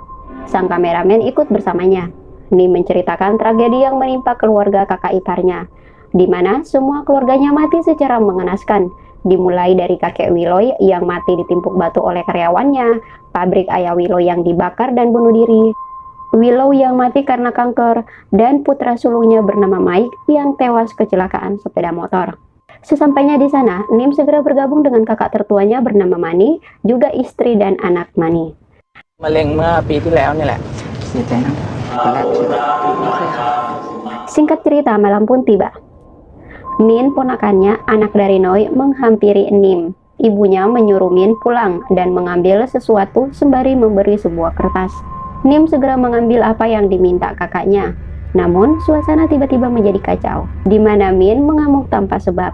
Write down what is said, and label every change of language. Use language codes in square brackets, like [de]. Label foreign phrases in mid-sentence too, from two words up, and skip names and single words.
[id] Sang kameramen ikut bersamanya. Nim menceritakan tragedi yang menimpa keluarga kakak iparnya, di mana semua keluarganya mati secara mengenaskan, dimulai dari kakek Willow yang mati ditimpuk batu oleh karyawannya, pabrik ayah Willow yang dibakar dan bunuh diri, Willow yang mati karena kanker, dan putra sulungnya bernama Mike yang tewas kecelakaan sepeda motor. Sesampainya di sana, Nim segera bergabung dengan kakak tertuanya bernama Mani, juga istri dan anak Mani. [th] มะเร็งเมื่อปีที่แล้วนี่แหละ เสียใจนะตอนแรกคิดว่าไม่เคยค่ะ [id] Singkat cerita, malam pun tiba. Min, ponakannya, anak dari Noi, menghampiri Nim. Ibunya menyuruh Min pulang dan mengambil sesuatu sembari memberi sebuah kertas. Nim segera mengambil apa yang diminta kakaknya. Namun, suasana tiba-tiba menjadi kacau, di mana Min mengamuk tanpa sebab.